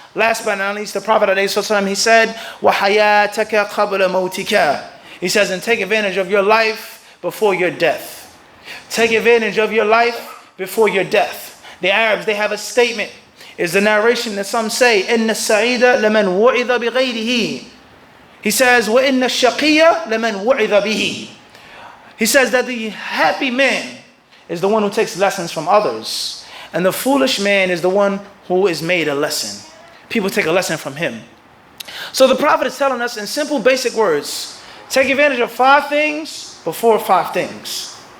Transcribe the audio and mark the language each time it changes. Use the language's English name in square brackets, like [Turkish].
[English] Last but not least, the Prophet ﷺ, he said, [Arabic] وَحَيَاتَكَ قَبْلَ مَوْتِكَ. [English] He says, and take advantage of your life before your death. Take advantage of your life before your death. The Arabs, they have a statement. It's the narration that some say, [Arabic] إِنَّ السَّعِيدَ لَمَنْ وُعِذَ بِغَيْرِهِ. [English] He says, [Arabic] وَإِنَّ الشَّقِيَّ لَمَنْ وُعِذَ بِهِ. [English] He says that the happy man is the one who takes lessons from others. And the foolish man is the one who is made a lesson. People take a lesson from him. So the Prophet is telling us in simple, basic words, take advantage of 5 things before 5 things.